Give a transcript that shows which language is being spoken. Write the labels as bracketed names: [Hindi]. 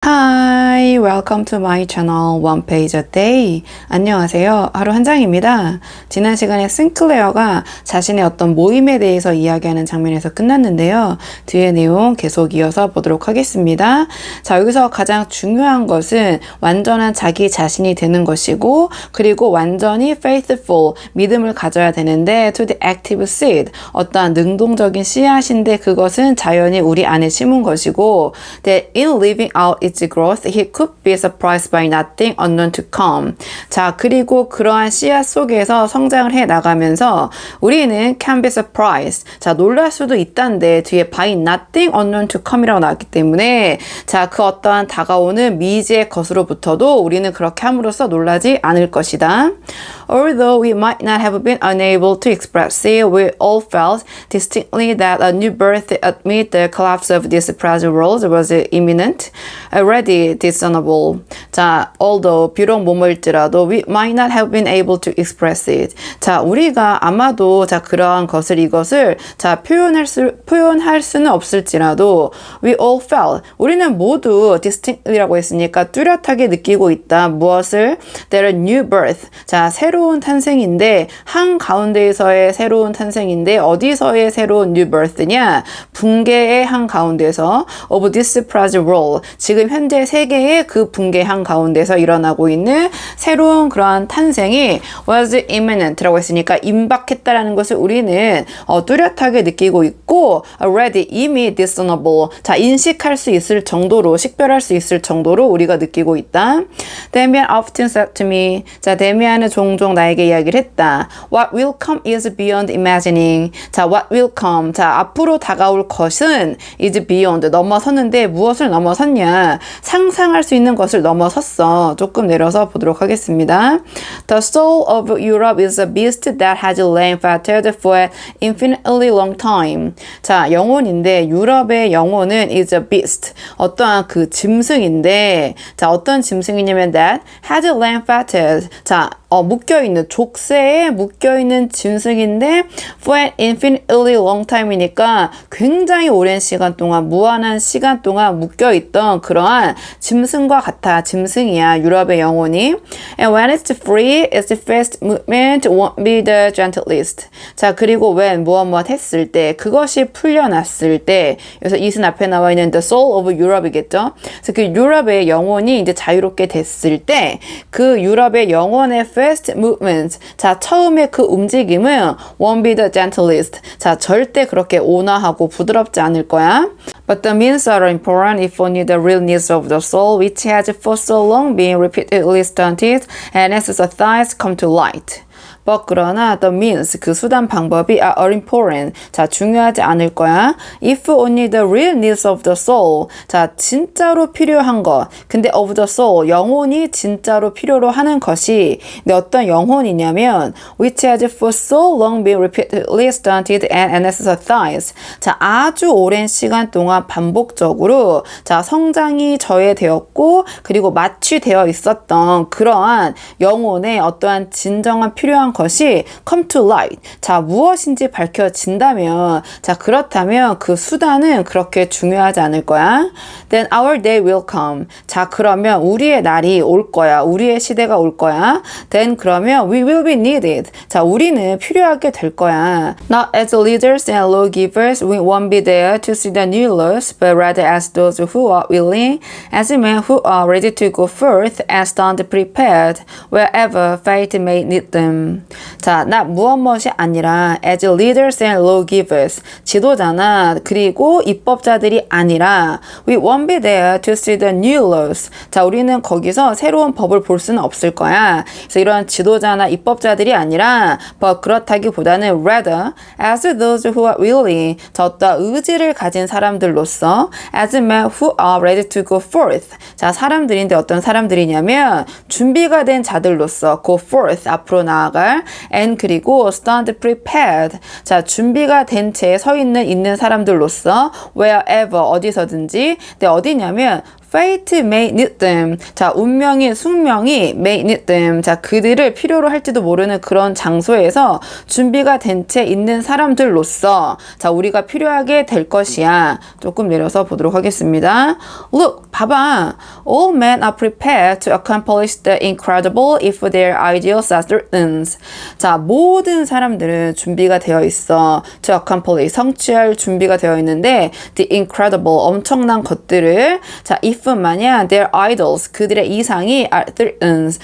[English] Hi, welcome to my channel One Page a Day. [Korean] 안녕하세요. 하루 한 장입니다. 지난 시간에 싱클레어가 자신의 어떤 모임에 대해서 이야기하는 장면에서 끝났는데요. 뒤에 내용 계속 이어서 보도록 하겠습니다. 자, 여기서 가장 중요한 것은 완전한 자기 자신이 되는 것이고, 그리고 완전히 [English] faithful, [Korean] 믿음을 가져야 되는데 [English] to the active seed, [Korean] 어떠한 능동적인 씨앗인데 그것은 자연히 우리 안에 심은 것이고, [English] that in living out its growth, he could be surprised by nothing unknown to come. [Korean] 자, 그리고 그러한 씨앗 속에서 성장을 해 나가면서 우리는 [English] can be surprised. [Korean] 자, 놀랄 수도 있다는데 뒤에 [English] by nothing unknown to come [Korean] 이라고 나왔기 때문에 자, 그 어떠한 다가오는 미지의 것으로부터도 우리는 그렇게 함으로써 놀라지 않을 것이다. [English] Although we might not have been unable to express it, we all felt distinctly that a new birth amid the collapse of this present world was imminent. Already discernible. 자, although [Korean] 비록 뭐뭐일지라도 [English] we might not have been able to express it. [Korean] 자, 우리가 아마도 자 그러한 것을 이것을 자 표현할 수는 없을지라도 [English] we all felt [Korean] 우리는 모두 [English] distinctly [Korean] 라고 했으니까 뚜렷하게 느끼고 있다. 무엇을? [English] That a new birth. [Korean] 자, 새로운 탄생인데 한 가운데에서의 새로운 탄생인데 어디서의 새로운 [English] new birth [Korean] 냐? 붕괴의 한 가운데서 [English] of this present world. [Korean] 지금 현재 세계의 그 붕괴한 가운데서 일어나고 있는 새로운 그러한 탄생이 [English] was imminent [Korean] 라고 했으니까 임박했다라는 것을 우리는 뚜렷하게 느끼고 있고 [English] already [Korean] 이미 [English] discernible [Korean] 자 인식할 수 있을 정도로 식별할 수 있을 정도로 우리가 느끼고 있다. 데미안 [English] often said to me [Korean] 자 데미안은 종종 나에게 이야기를 했다. [English] What will come is beyond imagining [Korean] 자 [English] what will come [Korean] 자 앞으로 다가올 것은 [English] is beyond [Korean] 넘어섰는데 무엇을 넘어섰냐 상상할 수 있는 것을 넘어섰어. 조금 내려서 보도록 하겠습니다. [English] The soul of Europe is a beast that has lain fettered for an infinitely long time. [Korean] 자, 영혼인데 유럽의 영혼은 [English] is a beast. [Korean] 어떠한 그 짐승인데 자, 어떤 짐승이냐면 [English] that has lain fettered. [Korean] 자, 묶여있는 족쇄에 묶여있는 짐승인데 [English] for an infinitely long time [Korean] 이니까 굉장히 오랜 시간 동안 무한한 시간 동안 묶여있던 그러한 짐승과 같아. 짐승이야. 유럽의 영혼이. [English] And when it's free, its first movement won't be the gentlest. [Korean] 자, 그리고 [English] when [Korean] 무엇 했을 때 그것이 풀려났을 때 그래서 이슨 앞에 나와 있는 [English] the soul of Europe [Korean] 이겠죠. 그래서 그 유럽의 영혼이 이제 자유롭게 됐을 때 그 유럽의 영혼의 [English] first movement [Korean] 자, 처음에 그 움직임은 [English] won't be the gentlest. [Korean] 자, 절대 그렇게 온화하고 부드럽지 않을 거야. [English] But the means are important if only the real needs of the soul, which has for so long been repeatedly stunted and exercised, come to light. But [Korean] 그러나 [English] the means [Korean] 그 수단 방법이 [English] are important [Korean] 자 중요하지 않을 거야. [English] If only the real needs of the soul [Korean] 자 진짜로 필요한 것 근데 [English] of the soul [Korean] 영혼이 진짜로 필요로 하는 것이 근데 어떤 영혼이냐면 [English] which has for so long been repeatedly stunted and exercised [Korean] 자 아주 오랜 시간 동안 반복적으로 자 성장이 저해되었고 그리고 마취되어 있었던 그러한 영혼의 어떠한 진정한 필요한 것이 [English] come to light. [Korean] 자, 무엇인지 밝혀진다면, 자, 그렇다면 그 수단은 그렇게 중요하지 않을 거야. [English] Then our day will come. [Korean] 자, 그러면 우리의 날이 올 거야. 우리의 시대가 올 거야. [English] Then [Korean] 그러면 [English] we will be needed. [Korean] 자, 우리는 필요하게 될 거야. [English] Not as leaders and lawgivers, we won't be there to see the new laws, but rather as those who are willing, as men who are ready to go forth and stand prepared wherever fate may need them. [Korean] 자, 나 무엇이 아니라 [English] as leaders and lawgivers [Korean] 지도자나 그리고 입법자들이 아니라 [English] we won't be there to see the new laws. [Korean] 자, 우리는 거기서 새로운 법을 볼 수는 없을 거야. 그래서 이런 지도자나 입법자들이 아니라 [English] but [Korean] 그렇다기보다는 [English] rather as those who are willing [Korean] 자, 어떤 의지를 가진 사람들로서 [English] as men who are ready to go forth. [Korean] 자, 사람들인데 어떤 사람들이냐면 준비가 된 자들로서 [English] go forth [Korean] 앞으로 나아갈 [English] and [Korean] 그리고 [English] stand prepared [Korean] 자 준비가 된 채 서 있는 사람들로서 [English] wherever [Korean] 어디서든지 근데 어디냐면 [English] Fate may need them. [Korean] 자, 운명이, 숙명이 [English] may need them. [Korean] 자, 그들을 필요로 할지도 모르는 그런 장소에서 준비가 된 채 있는 사람들로서 자, 우리가 필요하게 될 것이야. 조금 내려서 보도록 하겠습니다. [English] Look, [Korean] 봐봐. [English] All men are prepared to accomplish the incredible if their ideals are certain. [Korean] 자, 모든 사람들은 준비가 되어 있어. [English] To accomplish, [Korean] 성취할 준비가 되어 있는데 [English] the incredible, [Korean] 엄청난 것들을 자, [English] if [Korean] 만약 [English] their idols, [Korean] 그들의 이상이 [English] are certain.